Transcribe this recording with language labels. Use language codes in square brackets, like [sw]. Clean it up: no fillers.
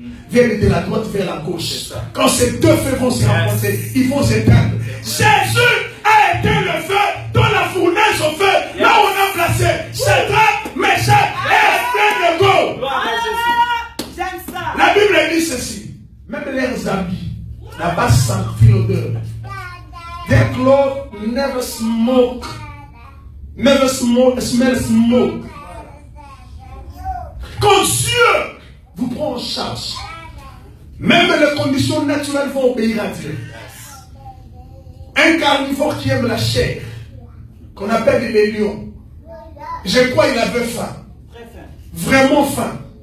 [fr] Viennent de la droite vers la gauche. Quand ces deux feux vont se rencontrer, ils vont s'éteindre. Jésus a éteint le feu dans la fournaise au feu. Là où on a placé Shadrach, Meshach et Abednego. J'aime ça. La Bible dit ceci. Même leurs habits, là-bas sentit l'odeur. [en] Their clothes never smoke. Never smoke, smell smoke. [fr] Quand Dieu vous prend en charge, même les conditions naturelles vont obéir à Dieu. Un carnivore qui aime la chair, qu'on appelle les lions, je crois qu'il avait faim. Vraiment faim.